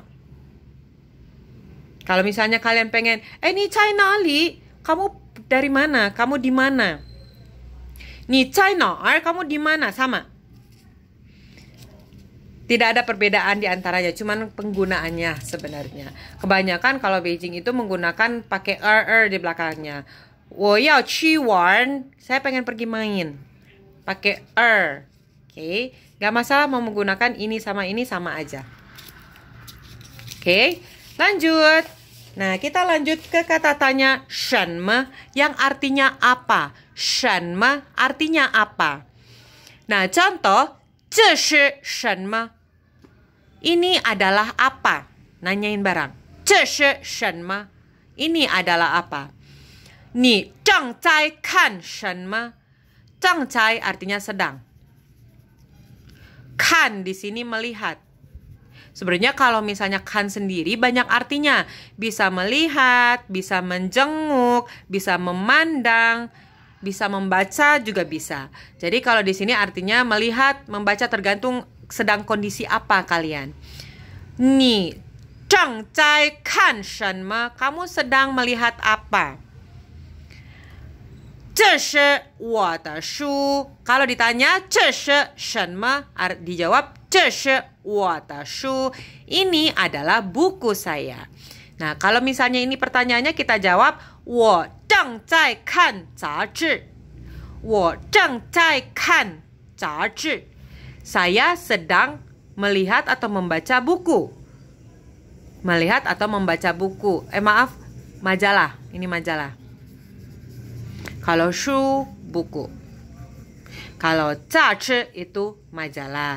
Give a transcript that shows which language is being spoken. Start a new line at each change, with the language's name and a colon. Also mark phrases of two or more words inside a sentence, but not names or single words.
Indonesian: Kalau misalnya kalian pengen,
Chinese: 你在哪里,
Indonesian: kamu dari mana? Kamu di mana?
Chinese: 你在哪儿,
Indonesian: kamu di mana? Sama. Tidak ada perbedaan di antaranya, cuman penggunaannya sebenarnya. Kebanyakan kalau Beijing itu menggunakan pakai di belakangnya.
Chinese: 我要去玩,
Indonesian: saya pengen pergi main. Pakai Oke, gak masalah mau menggunakan ini sama aja. Oke, lanjut. Nah, kita lanjut ke kata tanya shenme yang artinya apa? Shenme artinya apa? Nah, contoh,
Chinese: 这是什么?
Indonesian: Ini adalah apa? Nanyain barang.
Chinese: 这是什么?
Indonesian: Ini adalah apa?
Chinese: 你正在看什么?
Indonesian: 正在 artinya sedang. Kan di sini melihat. Sebenarnya kalau misalnya kan sendiri banyak artinya. Bisa melihat, bisa menjenguk, bisa memandang, bisa membaca juga bisa. Jadi kalau di sini artinya melihat, membaca tergantung sedang kondisi apa kalian.
Chinese: 你正在看什么?
Indonesian: Kamu sedang melihat apa?
Chinese: 这是我的书.
Indonesian: Kalau ditanya
Chinese: 这是什么?
Indonesian: Dijawab
Chinese: 这是我的书.
Indonesian: Ini adalah buku saya. Nah, kalau misalnya ini pertanyaannya kita jawab
Chinese: 我正在看杂志. 我正在看杂志.
Indonesian: Saya sedang melihat atau membaca buku. Melihat atau membaca buku. Maaf, majalah. Ini majalah. Kalau shu, buku. Kalau zazhi itu majalah.